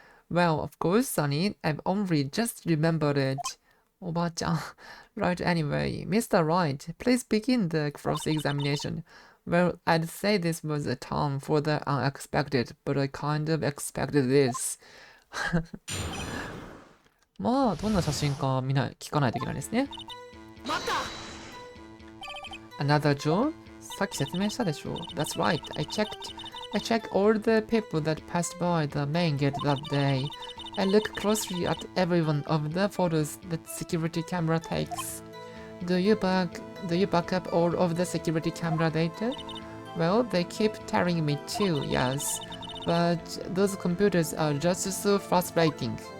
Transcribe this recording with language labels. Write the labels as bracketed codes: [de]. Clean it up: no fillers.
[en] Well, of course, Sonny, I've only just remembered it. [ja] おばあちゃん。 [en] Right, anyway, Mr. Wright, please begin the cross-examination. Well, I'd say this was a time for the unexpected, but I kind of expected this. [ja] まあ、どんな写真か聞かないといけないですね。 [en] Another job? [ja] さっき説明したでしょ。 [en] That's right, I checked all the people that passed by the main gate that day. I look closely at every one of the photos that security camera takes. Do you back up all of the security camera data? Well, they keep telling me too, yes. But those computers are just so frustrating.